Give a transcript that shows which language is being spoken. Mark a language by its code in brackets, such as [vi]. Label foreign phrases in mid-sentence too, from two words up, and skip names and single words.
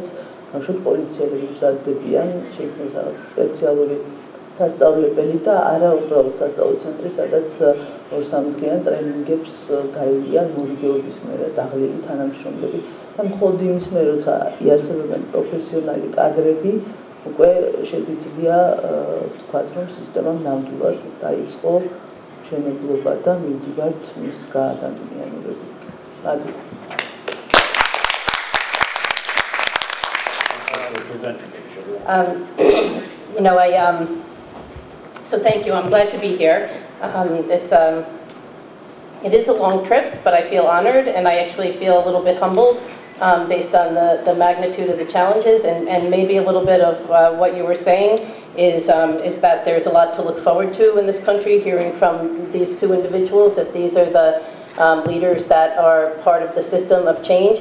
[ka] ბავშვები პოლიციელები მზადდებიან, შეიქმნეს რაღაც სპეციალური სასწავლებელი და არა უბრალოდ სასწავლო ცენტრი, სადაც 2-3 ტრენინგებს გაივიან მორიგეობის მერე დაღლილი თანამშრომლები და მხოლოდ იმის მერე, როცა იარსებებენ პროფესიონალი კადრები, უკვე შეგვიძლია ვთქვათ, რომ სისტემამ ნამდვილად დაიწყო მშენებლობა და მივდივართ მის გაადამიანებებისკენ. მადლობა. [en] You know, so thank you. I'm glad to be here. It is a long trip, but I feel honored and I actually feel a little bit humbled based on the magnitude of the challenges and maybe a little bit of what you were saying is that there's a lot to look forward to in this country, hearing from these two individuals, that these are the leaders that are part of the system of change.